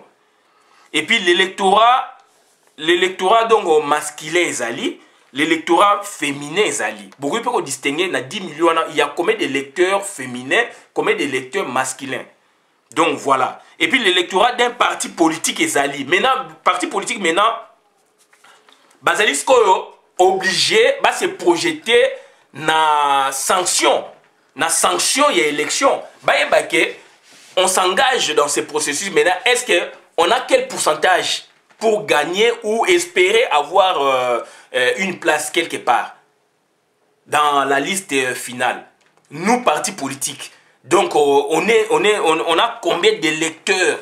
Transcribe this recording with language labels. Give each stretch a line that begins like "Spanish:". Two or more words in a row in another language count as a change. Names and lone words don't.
French: Et puis l'électorat donc masculin ezali, l'électorat féminin ezali. Beaucoup peuvent distinguer dans 10 millions, il y a combien d'électeurs féminins, combien d'électeurs masculins. Donc voilà. Et puis l'électorat d'un parti politique ezali. Maintenant, parti politique maintenant,
Lingala: bazali skoyo
French: obligé de se projeter na sanction. Na sanction, il y a élection. On s'engage dans ce processus. Maintenant, est-ce qu'on a quel pourcentage pour gagner ou espérer avoir une place quelque part dans la liste finale? Nous, partis politiques. Donc, on a combien d'électeurs?